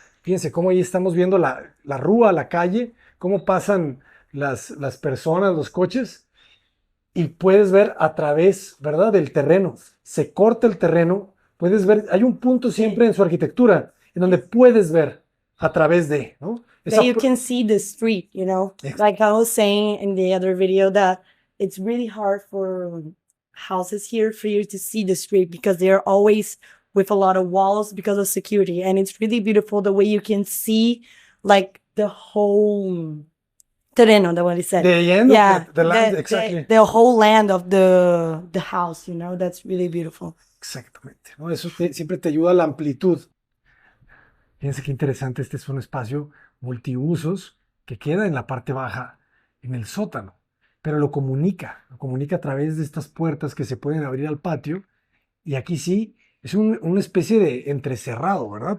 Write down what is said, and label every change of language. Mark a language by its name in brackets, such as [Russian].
[Spanish] Fíjense cómo ahí estamos viendo la rúa, la calle, cómo pasan las personas, los coches, y puedes ver a través, ¿verdad?, del terreno. Se corta el terreno, puedes ver, hay un punto siempre en su arquitectura en donde puedes ver a través de, ¿no? [English] That you can see the street, you know? Like I was saying in the other video that it's really hard for houses here for you to see the street because they're always with a lot of walls because of security. And it's really beautiful the way you can see like the whole terreno, the what he said. The land, exactly. The whole land of the house, you know? That's really beautiful. [Spanish] Exactamente, ¿no? Eso siempre te ayuda a la amplitud. Fíjense qué interesante, este es un espacio multiusos que queda en la parte baja, en el sótano, pero lo comunica a través de estas puertas que se pueden abrir al patio, y aquí sí, es una especie de entrecerrado, ¿verdad?